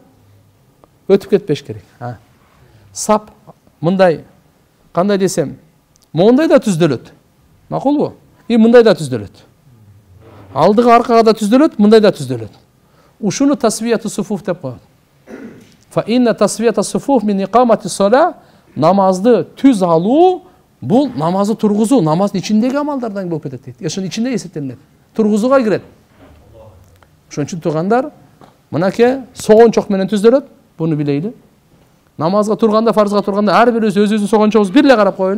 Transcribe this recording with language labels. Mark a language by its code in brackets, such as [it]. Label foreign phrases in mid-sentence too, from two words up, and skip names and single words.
[ky] Өтүп кетпеш керек. Сап мындай кандай десем, мондай да түздөлөт. Макулбу? Мындай да түздөлөт. Алдыга аркага да түздөлөт, мындай да түздөлөт. Ушуну [ar] تسوية الصفوف [ky] деп коет. [ar] فإن تسوية الصفوف من إقامة الصلاة [ky] намазды түз алуу бул намазды тургузуу, намаздын ичиндеги амалдардан болуп кетет дейт. Ошонун ичинде эсептелинет. Тургузууга кирет. Ошон үчүн туугандар, мынакей согончок менен түздөлөт, буну билейли. Намазга турганда, фарзга турганда ар бирибиз өзүбүздүн согончогубузду бир эле карап коелу.